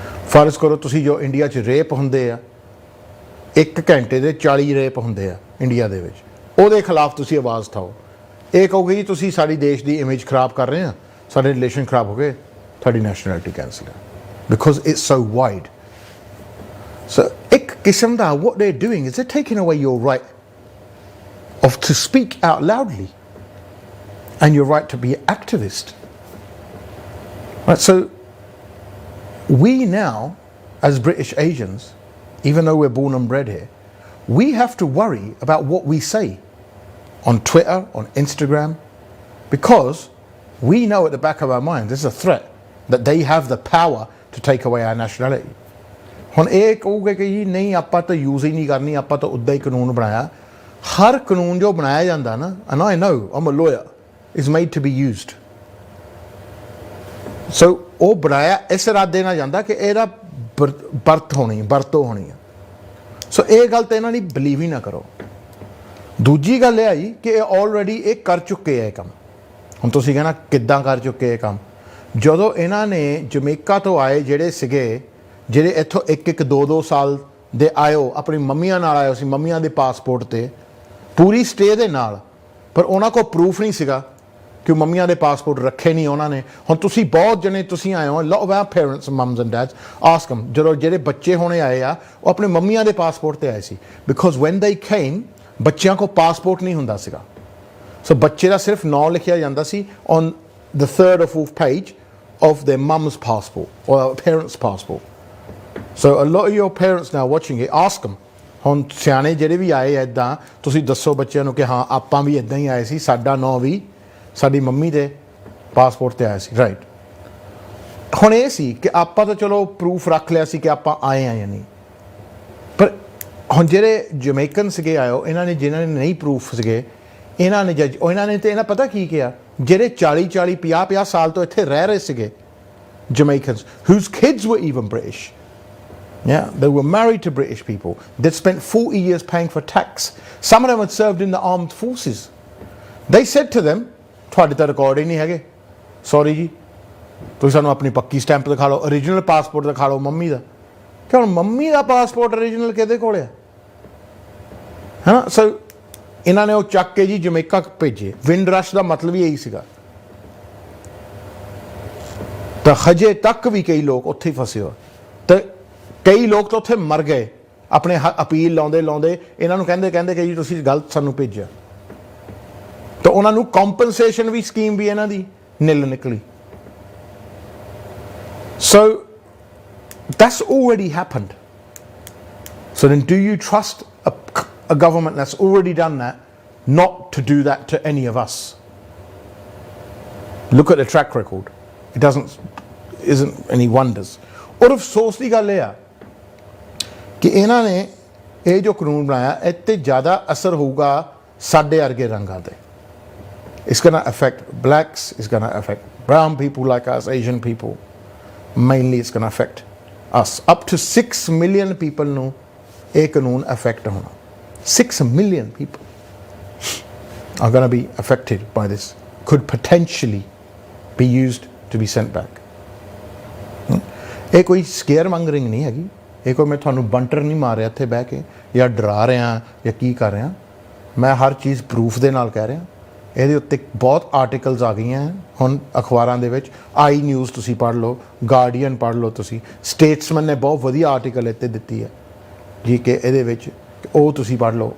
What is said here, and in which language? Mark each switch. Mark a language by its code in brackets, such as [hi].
[pa] ਫਰਜ਼ ਕਰੋ ਤੁਸੀਂ ਜੋ ਇੰਡੀਆ 'ਚ ਰੇਪ ਹੁੰਦੇ ਆ, 1 ਘੰਟੇ ਦੇ 40 ਰੇਪ ਹੁੰਦੇ ਆ ਇੰਡੀਆ ਦੇ ਵਿੱਚ, ਉਹਦੇ ਖਿਲਾਫ ਤੁਸੀਂ ਆਵਾਜ਼ ਉਠਾਓ। ਇਹ ਕਹੋਗੇ ਜੀ ਤੁਸੀਂ ਸਾਡੀ ਦੇਸ਼ ਦੀ ਇਮੇਜ ਖਰਾਬ ਕਰ ਰਹੇ ਆ, ਸਾਡੇ ਰਿਲੇਸ਼ਨ ਖਰਾਬ ਹੋ ਗਏ, ਤੁਹਾਡੀ ਨੈਸ਼ਨੈਲਿਟੀ ਕੈਂਸਲ ਹੈ, [en] Because it's so wide. [pa] ਸੋ ਇੱਕ ਕਿਸਮ ਦਾ [en] what they're doing is they're taking away your right of to speak out loudly and your right to be an activist. Right, so we now, as British Asians, even though we're born and bred here, we have to worry about what we say on Twitter, on Instagram, because we know at the back of our mind there's a threat that they have the power to take away our nationality. [pa] ਹੁਣ ਇਹ ਕਹੋਗੇ ਕਿ ਜੀ ਨਹੀਂ ਆਪਾਂ ਤਾਂ use ਹੀ ਨਹੀਂ ਕਰਨੀ, ਆਪਾਂ ਤਾਂ ਉੱਦਾਂ ਹੀ ਕਾਨੂੰਨ ਬਣਾਇਆ। ਹਰ ਕਾਨੂੰਨ ਜੋ ਬਣਾਇਆ ਜਾਂਦਾ ਨਾ, [en] and I know, I'm a lawyer, is made to be used. [pa] So ਉਹ ਬਣਾਇਆ ਇਸ ਇਰਾਦੇ ਨਾਲ ਜਾਂਦਾ ਕਿ ਇਹਦਾ ਵਰਤੋਂ ਹੋਣੀ ਹੈ। ਸੋ ਇਹ ਗੱਲ ਤਾਂ ਇਹਨਾਂ ਦੀ ਬਲੀਵ ਹੀ ਨਾ ਕਰੋ। ਦੂਜੀ ਗੱਲ ਇਹ ਆਈ ਕਿ ਇਹ ਆਲਰੇਡੀ ਇਹ ਕਰ ਚੁੱਕੇ ਆ ਇਹ ਕੰਮ। ਹੁਣ ਤੁਸੀਂ ਕਹਿਣਾ ਕਿੱਦਾਂ ਕਰ ਚੁੱਕੇ ਇਹ ਕੰਮ? ਜਦੋਂ ਇਹਨਾਂ ਨੇ ਜਮੈਕਾ ਤੋਂ ਆਏ ਜਿਹੜੇ ਸੀਗੇ, ਜਿਹੜੇ ਇੱਥੋਂ 1-1, 2-2 ਸਾਲ ਦੇ ਆਇਓ, ਆਪਣੀ ਮੰਮੀਆਂ ਨਾਲ ਆਇਓ ਸੀ, ਮੰਮੀਆਂ ਦੇ ਪਾਸਪੋਰਟ 'ਤੇ ਪੂਰੀ ਸਟੇ ਦੇ ਨਾਲ, ਪਰ ਉਹਨਾਂ ਕੋਲ ਪ੍ਰੂਫ ਨਹੀਂ ਸੀਗਾ ਕਿ ਮੰਮੀਆਂ ਦੇ ਪਾਸਪੋਰਟ ਰੱਖੇ ਨਹੀਂ ਉਹਨਾਂ ਨੇ। ਹੁਣ ਤੁਸੀਂ ਬਹੁਤ ਜਣੇ ਤੁਸੀਂ ਆਏ ਹੋ, [en] lot of our parents, mums and dads, ask them, [pa] ਜਦੋਂ ਜਿਹੜੇ ਬੱਚੇ ਹੋਣੇ ਆਏ ਆ ਉਹ ਆਪਣੇ ਮੰਮੀਆਂ ਦੇ ਪਾਸਪੋਰਟ 'ਤੇ ਆਏ ਸੀ, ਬਿਕੋਜ਼ [en] when they came [pa] ਬੱਚਿਆਂ ਕੋਲ ਪਾਸਪੋਰਟ ਨਹੀਂ ਹੁੰਦਾ ਸੀਗਾ। ਸੋ ਬੱਚੇ ਦਾ ਸਿਰਫ ਨਾਂ ਲਿਖਿਆ ਜਾਂਦਾ ਸੀ [en] on the 3rd or 4th page of their mum's passport or parents' passport. So a lot of your parents now watching it, ask them, [pa] ਹੁਣ ਸਿਆਣੇ ਜਿਹੜੇ ਵੀ ਆਏ ਇੱਦਾਂ, ਤੁਸੀਂ ਦੱਸੋ ਬੱਚਿਆਂ ਨੂੰ ਕਿ ਹਾਂ ਆਪਾਂ ਵੀ ਇੱਦਾਂ ਹੀ ਆਏ ਸੀ, ਸਾਡਾ ਨਾਂ ਵੀ ਸਾਡੀ ਮੰਮੀ ਦੇ ਪਾਸਪੋਰਟ 'ਤੇ ਆਇਆ ਸੀ, ਰਾਈਟ। ਹੁਣ ਇਹ ਸੀ ਕਿ ਆਪਾਂ ਤਾਂ ਚਲੋ ਪ੍ਰੂਫ ਰੱਖ ਲਿਆ ਸੀ ਕਿ ਆਪਾਂ ਆਏ ਆ ਜਾਂ ਨਹੀਂ, ਪਰ ਹੁਣ ਜਿਹੜੇ ਜਮੈਕਨ ਸੀਗੇ ਆਇਓ, ਇਹਨਾਂ ਨੇ ਜਿਨ੍ਹਾਂ ਨੇ ਨਹੀਂ ਪ੍ਰੂਫ ਸੀਗੇ, ਇਹਨਾਂ ਨੇ ਇਹਨਾਂ ਨੇ ਤਾਂ ਇਹਨਾਂ ਪਤਾ ਕੀ ਕਿਹਾ, ਜਿਹੜੇ 40-40, 50-50 ਸਾਲ ਤੋਂ ਇੱਥੇ ਰਹਿ ਰਹੇ ਸੀਗੇ [en] Jamaicans, whose kids were even British. Yeah, they were married to British people. They'd spent 40 years paying for tax. Some of them had served in the armed forces. They said to them, [pa] ਤੁਹਾਡੇ ਤਾਂ record ਹੀ ਨਹੀਂ ਹੈਗੇ, sorry ਜੀ, ਤੁਸੀਂ ਸਾਨੂੰ ਆਪਣੀ ਪੱਕੀ stamp ਦਿਖਾ ਲਓ, ਓਰੀਜਨਲ ਪਾਸਪੋਰਟ ਦਿਖਾ ਲਓ ਮੰਮੀ ਦਾ। ਕਿ ਹੁਣ ਮੰਮੀ ਦਾ ਪਾਸਪੋਰਟ ਓਰੀਜਨਲ ਕਿਹਦੇ ਕੋਲ ਆ, ਹੈ ਨਾ? ਸੋ ਇਹਨਾਂ ਨੇ ਉਹ ਚੱਕ ਕੇ ਜੀ ਜਮੈਕਾ ਭੇਜੇ। ਵਿੰਡ ਰਸ਼ ਦਾ ਮਤਲਬ ਹੀ ਇਹੀ ਸੀਗਾ। ਤਾਂ ਹਜੇ ਤੱਕ ਵੀ ਕਈ ਲੋਕ ਉੱਥੇ ਹੀ ਫਸੇ ਹੋ, ਤੇ ਕਈ ਲੋਕ ਤਾਂ ਉੱਥੇ ਮਰ ਗਏ ਆਪਣੇ ਅਪੀਲ ਲਾਉਂਦੇ ਇਹਨਾਂ ਨੂੰ ਕਹਿੰਦੇ ਕਿ ਜੀ ਤੁਸੀਂ ਗਲਤ ਸਾਨੂੰ ਭੇਜਿਆ। ਤਾਂ ਉਹਨਾਂ ਨੂੰ ਕੰਪਨਸੇਸ਼ਨ ਵੀ ਸਕੀਮ ਵੀ ਇਹਨਾਂ ਦੀ ਨਿਲ ਨਿਕਲੀ। [en] So that's already happened. So then do you trust a government that's already done that not to do that to any of us? Look at the track record. It isn't any wonders. [pa] ਔਰ ਅਫਸੋਸ ਦੀ ਗੱਲ ਇਹ ਆ ਕਿ ਇਹਨਾਂ ਨੇ ਇਹ ਜੋ ਕਾਨੂੰਨ ਬਣਾਇਆ, ਇਹ 'ਤੇ ਜ਼ਿਆਦਾ ਅਸਰ ਹੋਊਗਾ ਸਾਡੇ ਵਰਗੇ ਰੰਗਾਂ 'ਤੇ। [en] It's going to affect blacks, it's going to affect brown people like us, Asian people. Mainly it's going to affect us. Up to 6 million people [pa] ਨੂੰ ਇਹ ਕਾਨੂੰਨ [en] affect [pa] ਹੋਣਾ। [en] 6 million people are going to be affected by this, could potentially be used to be sent back. [pa] ਇਹ ਕੋਈ square ਮੰਗਰਿੰਗ ਨਹੀਂ ਹੈਗੀ, ਇਹ ਕੋਈ ਮੈਂ ਤੁਹਾਨੂੰ ਬੰਟਰ ਨਹੀਂ ਮਾਰ ਰਿਹਾ ਇੱਥੇ ਬਹਿ ਕੇ ਜਾਂ ਡਰਾ ਰਿਹਾ ਜਾਂ ਕੀ ਕਰ ਰਿਹਾ। ਮੈਂ ਹਰ ਚੀਜ਼ ਪ੍ਰੂਫ ਦੇ ਨਾਲ ਕਹਿ ਰਿਹਾ। ਇਹਦੇ ਉੱਤੇ ਬਹੁਤ ਆਰਟੀਕਲਸ ਆ ਗਈਆਂ ਹੁਣ ਅਖਬਾਰਾਂ ਦੇ ਵਿੱਚ। ਆਈ ਨਿਊਜ਼ ਤੁਸੀਂ ਪੜ੍ਹ ਲਓ, ਗਾਰਡੀਅਨ ਪੜ੍ਹ ਲਓ ਤੁਸੀਂ, ਸਟੇਟਸਮੈਨ ਨੇ ਬਹੁਤ ਵਧੀਆ ਆਰਟੀਕਲ ਇੱਥੇ ਦਿੱਤੀ ਹੈ ਜੀ ਕਿ ਇਹਦੇ ਵਿੱਚ, ਉਹ ਤੁਸੀਂ ਪੜ੍ਹ ਲਓ।